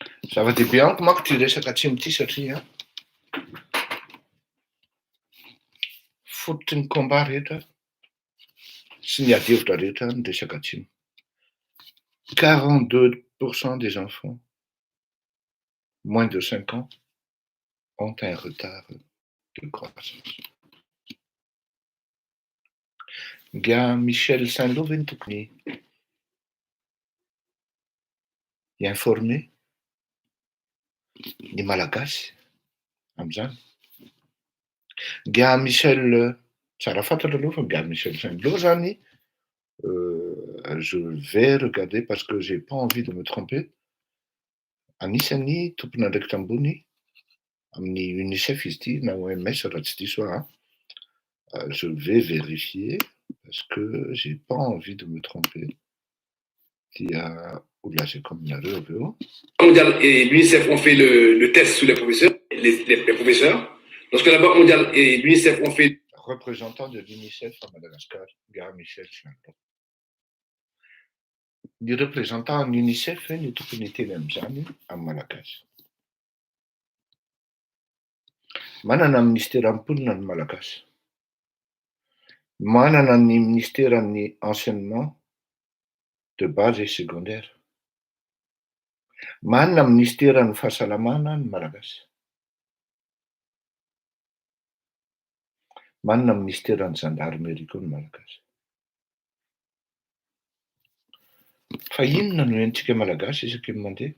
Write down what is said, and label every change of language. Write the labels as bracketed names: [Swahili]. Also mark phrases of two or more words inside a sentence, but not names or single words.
[Malagasy] Zava-dehibe amiko manko ty resaka atsimo ty satria fototry ny combat rehetra sy ny adihevitra rehetra ny resaka atsimo. [French] 42% des enfants moins de 5 ans ont un retard de croissance. [Malagasy] Nga Michel Saint-Lô ve ny tokony informer ny malagasy amin'izany. Nga Michel, tsara fantatra aloha fa nga Michel Saint-Lô zany, [French] je vais regarder parce que j'ai pas envie de me tromper. [Malagasy] Anisany tompon'andraikitra ambony amin'ny UNICEF izy ity na OMS raha tsy diso aho. [French] Je vais vérifier parce que j'ai pas envie de me tromper. [Malagasy] Dia olazako aminareo avy eo. [French] Mondiale et l'UNICEF ont fait le test sous les professeurs, les professeurs. Lorsque la Banque mondiale et l'UNICEF ont fait... Représentant de l'UNICEF à Madagascar, Gare Michel Saint-Lô. [Malagasy] Ny [French] représentant en UNICEF [Malagasy] ny tokony teny amin'izany amin'ny malagasy. Manana ministère amponina ny malagasy. Manana ny ministère ny [French] enseignement de base et secondaire. [Malagasy] Manana ministère ny fahasalamana ny malagasy. Manana ministère ny gendarmerie koa ny malagasy. Fa inona no entsika malagasy isaky ny mandeha?